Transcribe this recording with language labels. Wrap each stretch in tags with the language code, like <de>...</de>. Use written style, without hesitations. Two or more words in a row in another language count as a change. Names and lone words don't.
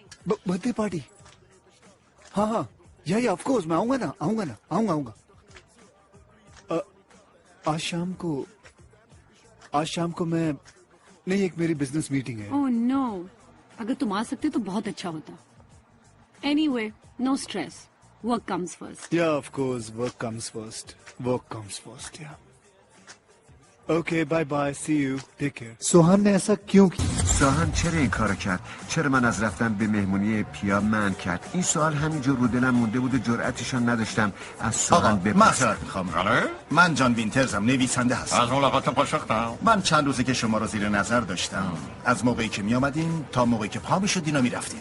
<hi>बर्थडे पार्टी? हाँ, या</hi> <en>of course,</en> <hi>मैं आऊंगा। आज शाम को मैं नहीं, एक मेरी</hi> <en>business meeting</en> <hi>है।</hi> <en>oh no,</en> <hi>अगर तुम आ सकते तो बहुत अच्छा होता।</hi> <en>anyway, no stress, work comes first. Yeah, of course, work comes first. Yeah. Okay, bye, see you. Take care.</en> <hi>سوهان ने ऐसा क्यों किया؟</hi> <fa>سوهان چرا این کارو کرد؟ چرا من از رفتن به مهمونی پیا منع کرد؟ این سوال همینجور رو دلم مونده بود و جرأتشان نداشتم از سوهان بپرسم. معذرت میخوام. من جان وینترزم، نویسنده هستم. از ملاقات پاشختم. من چند روزه که شما رو زیر نظر داشتم. از موقعی که می آمدین تا موقعی که پا میشدین و میرفتین.</fa>